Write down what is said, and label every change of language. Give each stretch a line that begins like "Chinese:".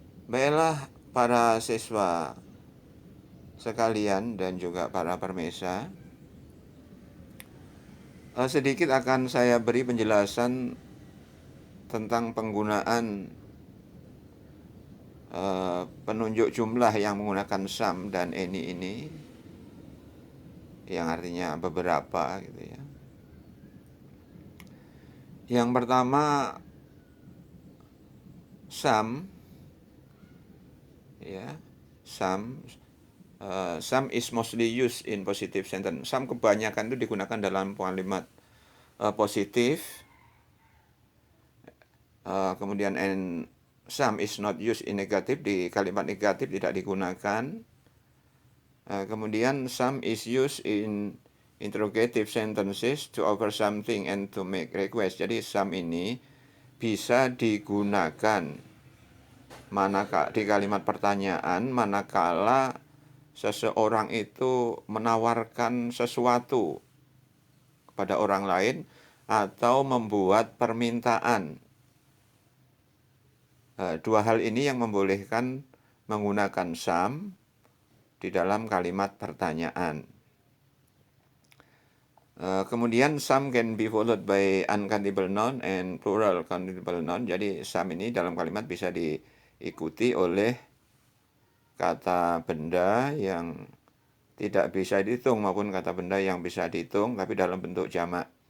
Indonesian: Baiklah para siswa sekalian dan juga para permesa, sedikit akan saya beri penjelasan tentang penggunaan penunjuk jumlah yang menggunakan some dan any ini, yang artinya beberapa gitu ya. Yang pertama,
English: some, ya, some is mostly used in positive sentence.
Indonesian: Some kebanyakan itu digunakan dalam kalimat positif.
English: Kemudian and some is not used in negative,
Indonesian: di kalimat negatif tidak digunakan.
English: Kemudian some is used in interrogative sentences to offer something and to make request.
Indonesian: Jadi some ini bisa digunakan di kalimat pertanyaan manakala seseorang itu menawarkan sesuatu kepada orang lain atau membuat permintaan. Dua hal ini yang membolehkan menggunakan some di dalam kalimat pertanyaan.
English: Kemudian some can be followed by uncountable noun and plural countable noun.
Indonesian: Jadi some ini dalam kalimat bisa diikuti oleh kata benda yang tidak bisa dihitung maupun kata benda yang bisa dihitung tapi dalam bentuk jamak.